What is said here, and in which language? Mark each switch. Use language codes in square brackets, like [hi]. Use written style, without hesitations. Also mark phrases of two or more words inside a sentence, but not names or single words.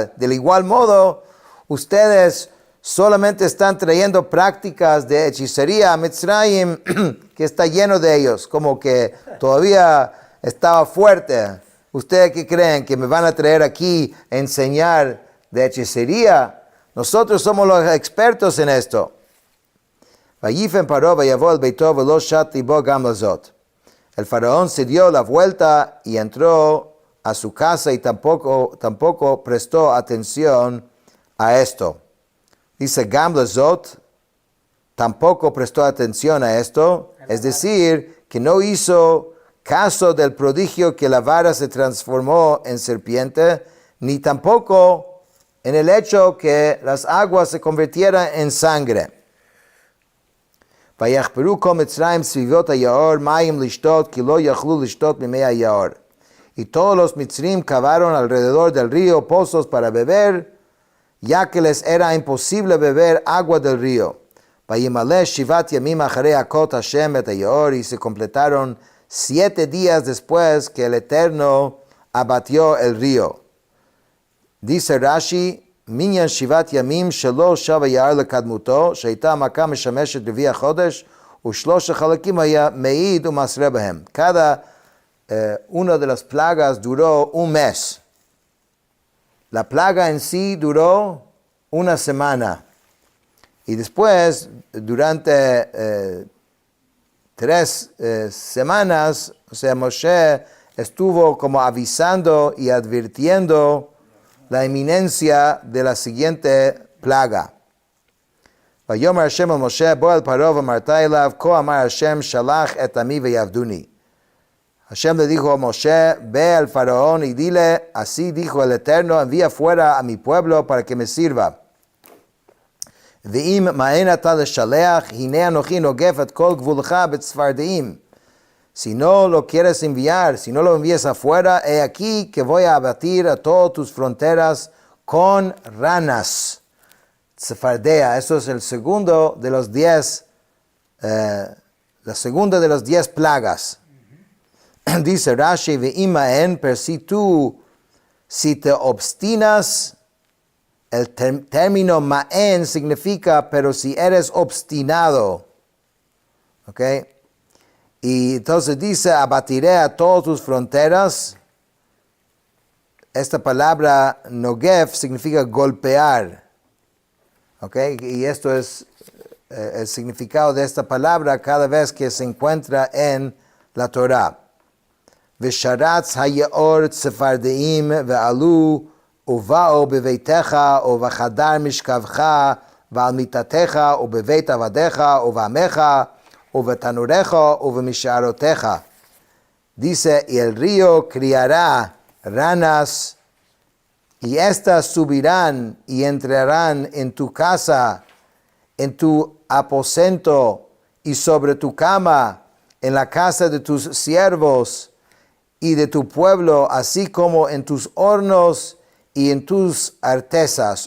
[es] Del igual modo, ustedes solamente están trayendo prácticas de hechicería a Mitzrayim, que está lleno de ellos, como que todavía estaba fuerte. ¿Ustedes qué creen? ¿Que me van a traer aquí a enseñar de hechicería? Nosotros somos los expertos en esto. [he] ויפן פרעה ויבוא אל ביתו ולא שת ליבו גם לזאת. [es] El faraón se dio la vuelta y entró a su casa y tampoco prestó atención a esto. Dice [he] גם לזאת, [es] tampoco prestó atención a esto, es decir, que no hizo caso del prodigio que la vara se transformó en serpiente, ni tampoco en el hecho que las aguas se convirtieran en sangre. [he] ויחפרו כל מצרים סביבות היאור מים לשתות כי לא יכלו לשתות ממי היאור. [es] Y todos los mitzrim cavaron alrededor del río pozos para beber, ya que les era imposible beber agua del río. [he] וימלא שבעת ימים אחרי הכות השם את היאור, [es] y se completaron 7 días después que el Eterno abatió el río. Dice Rashi, [he] מניין 7 ימים שלא שב היער לקדמותו, שהייתה המכה משמשת רביע חודש, ושלוש החלקים היה מעיד ומסרה בהם. [es] Cada una de las plagas duró un mes. La plaga en sí duró una semana. Y después, durante 3 semanas, o sea, Moshe estuvo como avisando y advirtiendo la inminencia de la siguiente plaga. [he] ויאמר השם אל משה בוא אל פרעה ואמרת אליו כה אמר השם שלח את עמי ויעבדוני. [es] Hashem le dijo a Moshe, ve al faraón y dile, así dijo el Eterno, envía fuera a mi pueblo para que me sirva. [he] ואם מאן אתה לשלח, הנה אנוכי נוגף את כל גבולך בצפרדעים. [es] Si no lo quieres enviar, si no lo envías afuera, he aquí que voy a abatir a todas tus fronteras con ranas. Tzefardea, eso es el segundo de los 10, la segunda de las 10 plagas. Dice Rashi, [he] ואם מאן, [es] pero si te obstinas, el término ma'en significa, pero si eres obstinado, ¿ok? Y entonces dice, abatiré a todas tus fronteras. Esta palabra Nogev significa golpear. ¿Okay? Y esto es el significado de esta palabra cada vez que se encuentra en la Torah. [he] ושרץ היאר צפרדעים ועלו ובאו בביתך ובחדר משכבך ועל מטתך ובבית עבדיך ובעמך ובתנוריך ובמשארותיך. [es] Dice, y el río criará ranas, y éstas subirán y entrarán en tu casa, en tu aposento y sobre tu cama, en la casa de tus siervos y de tu pueblo, así como en tus hornos y en tus artesas.